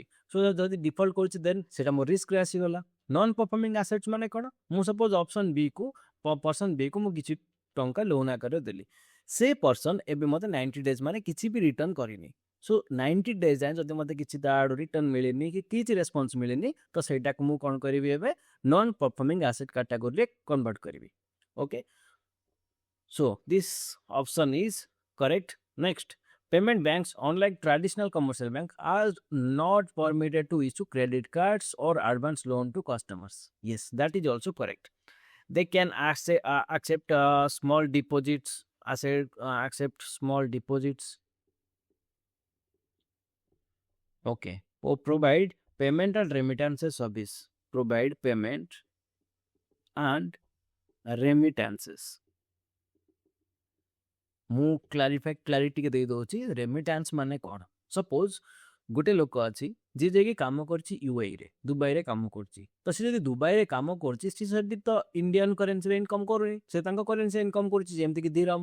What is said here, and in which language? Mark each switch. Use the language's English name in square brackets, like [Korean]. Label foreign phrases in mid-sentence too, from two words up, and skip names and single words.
[Odia] ସୋ ଯଦି ଡିଫଲ୍ଟ କରୁଛି ଦେନ୍ ସେଇଟା ମୋ ରିସ୍କରେ ଆସିଗଲା. [English] non performing assets [Odia] ମାନେ କ'ଣ, ମୁଁ [English] suppose person B [Odia] କୁ ମୁଁ କିଛି ଟଙ୍କା ଲୋନ୍ ଆକାରରେ ଦେଲି, ସେ ପର୍ସନ ଏବେ ମୋତେ 90 days ମାନେ କିଛି ବି ରିଟର୍ନ କରିନି. ସୋ 90 days ଯାଏଁ ଯଦି ମୋତେ କିଛି ତା ଆଡ଼ୁ ରିଟର୍ନ ମିଳିନି କି କିଛି ରେସ୍ପନ୍ସ ମିଳିନି, ତ ସେଇଟାକୁ ମୁଁ କ'ଣ କରିବି, ଏବେ [English] non performing asset [Odia] କାଟାଗୋରୀରେ କନଭର୍ଟ କରିବି. [English] okay, so this option is correct. ନେକ୍ସଟ, payment banks, unlike traditional commercial banks, are not permitted to issue credit cards or advance loan to customers. Yes, that is also correct. They can accept small deposits, accept small deposits. Okay, provide payment and remittances service. Provide payment and remittances. [Odia] ମୁଁ କ୍ଲାରିଟି ଟିକେ ଦେଇଦେଉଛି, ରେମିଟାନ୍ସ ମାନେ କ'ଣ. ସପୋଜ ଗୋଟେ ଲୋକ ଅଛି ଯିଏ ଯାଇକି କାମ କରୁଛି ଦୁବାଇରେ କାମ କରୁଛି, ତ ସେ ଯଦି ଦୁବାଇରେ କାମ କରୁଛି, ସେ ସେଠି ତ [English] Indian currency [Odia] ଇନକମ୍ କରୁନି, ସେ ତାଙ୍କ କରେନ୍ସିରେ ଇନକମ୍ କରୁଛି, ଯେମିତିକି ଦିରମ.